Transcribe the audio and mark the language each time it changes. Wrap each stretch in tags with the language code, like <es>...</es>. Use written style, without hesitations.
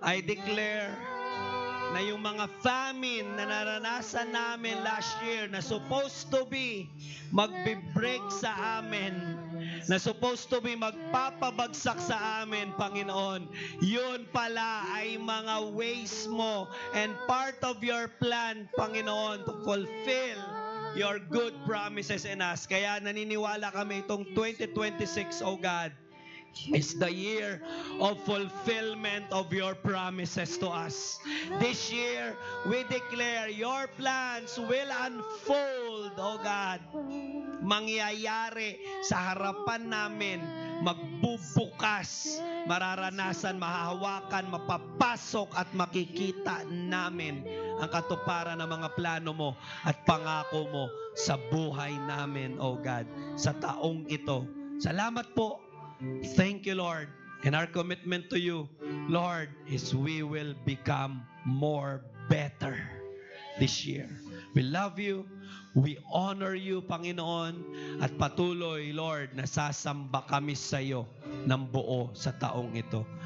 <tl>I declare na yung mga famine na naranasan namin last year na supposed to be magbe-break sa amin, na supposed to be magpapabagsak sa amin, Panginoon, yun pala ay mga ways mo</tl> <en>and part of your plan, Panginoon, to fulfill your good promises in us.</en> <tl>Kaya naniniwala kami itong 2026, oh God,</tl> <en>is the year of fulfillment of your promises to us. This year, we declare your plans will unfold, oh God.</en> <tl>Mangyayari sa harapan namin, magbubukas, mararanasan, mahahawakan, mapapasok at makikita namin ang katuparan ng mga plano mo at pangako mo sa buhay namin, oh God, sa taong ito. Salamat po.</tl> <en>Thank you, Lord. And our commitment to you, Lord, is we will become more better this year. We love you. We honor you, Panginoon.</en> <tl>At patuloy, Lord, nasasamba kami sa iyo ng buo sa taong ito.</tl>